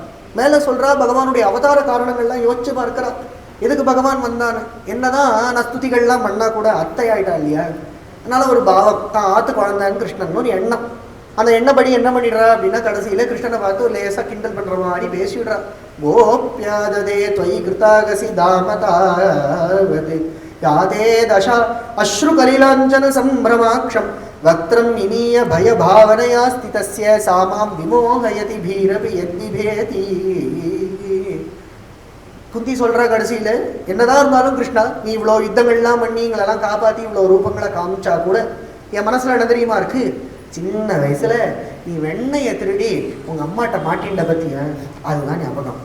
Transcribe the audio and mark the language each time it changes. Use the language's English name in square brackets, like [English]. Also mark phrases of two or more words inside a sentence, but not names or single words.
[Tamil] மேல சொல்றா பகவானுடைய அவதார காரணங்கள்லாம் யோசிச்சு பார்க்கிறா. எதுக்கு பகவான் வந்தான்? என்னதான் நஸ்துதிகள்லாம் பண்ணா கூட அத்தை ஆயிட்டா இல்லையா, அதனால ஒரு பாவம் தான் ஆத்து குழந்தைன்னு கிருஷ்ணன் ஒரு எண்ணம். அந்த எண்ணப்படி என்ன பண்ணிடுறா அப்படின்னா கடைசியில கிருஷ்ணனை பார்த்து லேசா கிண்டல் பண்ற மாதிரி பேசிவிடுறா. [Sanskrit] கோப்யாததே त्वयि कृतागसि दामतावते यादे दशा अश्रु कलिलाञ्जन संभ्रमाक्षं वक्त्रं निमीय भय भावनया स्थितस्य सा मां विमोहयति भीरपि यद्विभेति. [Tamil] குந்தி சொல்ற கடைசியில என்னதான் இருந்தாலும் கிருஷ்ணா நீ இவ்வளோ யுத்தங்கள்லாம் பண்ணி எங்களெல்லாம் காப்பாற்றி இவ்வளோ ரூபங்களை காமிச்சா கூட என் மனசுல என்ன தெரியுமா இருக்கு, சின்ன வயசுல நீ வெண்ணையை திருடி உங்க அம்மாட்ட மாட்டின்ட பத்தியா, அதுதான் ஞாபகம்.